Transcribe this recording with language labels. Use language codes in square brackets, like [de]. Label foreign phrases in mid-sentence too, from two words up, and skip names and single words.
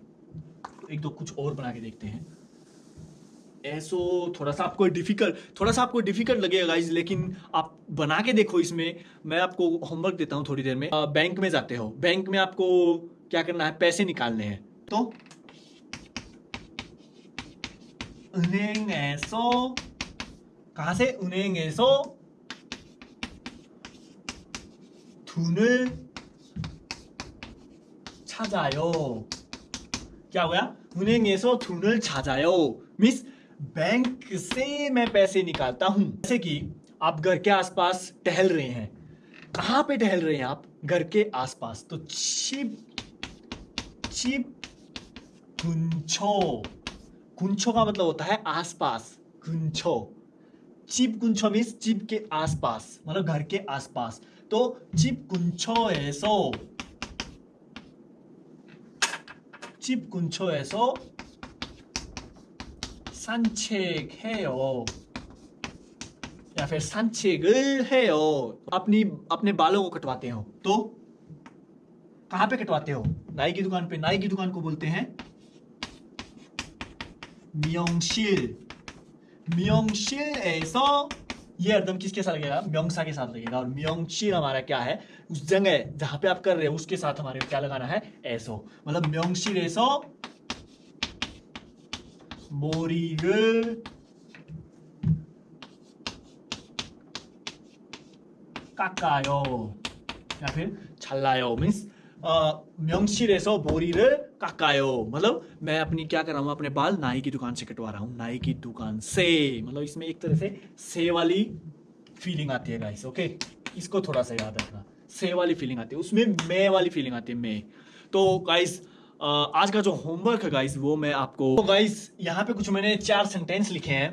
[hi] एक दो कुछ और बना के देखते हैं। ऐसो थोड़ा सा आपको डिफिकल्ट लगेगा गाइस, लेकिन आप बना के देखो। इसमें मैं आपको होमवर्क देता हूं थोड़ी देर में। बैंक में जाते हो, बैंक में आपको क्या करना है, पैसे निकालने हैं। तो 은행에서, कहां से, [ko] 은행에서 돈을 찾아요। [hi] क्या हो गया, 은행에서 돈을 찾아요 मीन्स बैंक से मैं पैसे निकालता हूं। जैसे कि आप घर के आसपास टहल रहे हैं, कहां पे टहल रहे हैं आप, घर के आसपास, तो [ko] 집 근처 [hi] का मतलब होता है आसपास, गुंछो, [ko] 집 근처 [hi] मीन्स चिप के आसपास, मतलब घर के आसपास। [ko] तो 집 근처에서 산책해요, या फिर 산책을 해요। [hi] अपने बालों को कटवाते हो, तो कहां पे कटवाते हो, नाई की दुकान पे। नाई की दुकान को बोलते हैं मियोंगशिल에서, ये एकदम किसके साथ लगेगा, म्योंगसा के साथ लगेगा। और म्योंगशिल हमारा क्या है, उस जगह जहां पे आप कर रहे हो उसके साथ हमारे क्या लगाना है, ऐसो, मतलब [ko] 미용실에서 머리를 깎아요, [hi] या फिर [ko] 잘라요 मीन्स 명실에서 머리를 깎아요, [hi] मतलब मैं अपनी क्या कर रहा हूँ, अपने बाल नाई की दुकान से कटवा रहा हूँ, नाई की दुकान से। मतलब इसमें एक तरह से वाली फीलिंग आती है गाइस। ओके, इसको थोड़ा सा याद रखना, से वाली फीलिंग आती है, उसमें मैं वाली फीलिंग आती है, मैं। तो गाइस आज का जो होमवर्क है गाइस, वो मैं आपको, तो गाइस यहाँ पे कुछ मैंने 4 सेंटेंस लिखे हैं।